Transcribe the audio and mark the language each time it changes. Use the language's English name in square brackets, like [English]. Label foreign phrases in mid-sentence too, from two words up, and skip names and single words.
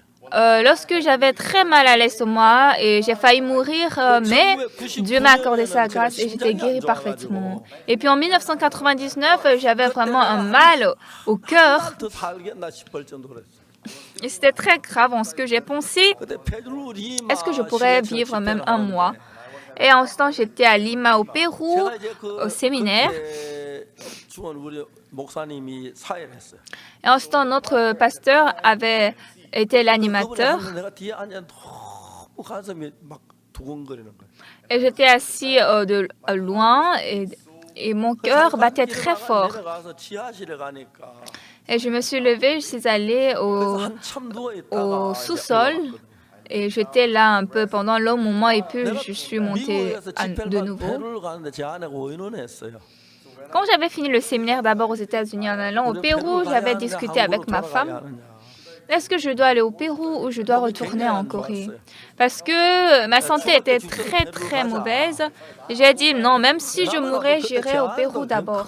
[French] lorsque j'avais très mal à l'estomac et j'ai failli mourir, mais Dieu m'a accordé sa grâce et j'étais guérie parfaitement. Et puis en 1999, j'avais vraiment un mal au cœur [Korean] 더 살겠나 싶을 정도로 그랬어요. [French] et c'était très grave en ce que j'ai pensé. [Korean] 그때 페루 리마 [French] Est-ce que je pourrais vivre même un mois? Et en ce temps, j'étais à Lima, au Pérou, [Korean] 제가 이제 [French] au séminaire. [Korean] 그때 죽은 우리 목사님이 사회를 했어요. [French] Et en ce temps, notre pasteur avait été l'animateur. [Korean] 그분이 내가 뒤에 앉아 너무 가슴이 막 두근거리는 거예요. [French] Et j'étais assis de loin et mon cœur battait très fort. [Korean] 내려가서 지하실에 가니까 [French] Et je me suis levée, je suis allée [Korean] 그래서 한참 누워 있다가 [French] au sous-sol. Et j'étais là un peu pendant le moment et puis je suis montée de nouveau. [Korean] 페루를 가는데 제 아내가 의논했어요. [French] Quand j'avais fini le séminaire d'abord aux États-Unis en allant au Pérou, j'avais discuté avec ma femme. Est-ce que je dois aller au Pérou ou je dois retourner en Corée? Parce que ma santé était très très mauvaise. J'ai dit non, même si je mourais, j'irai au Pérou d'abord.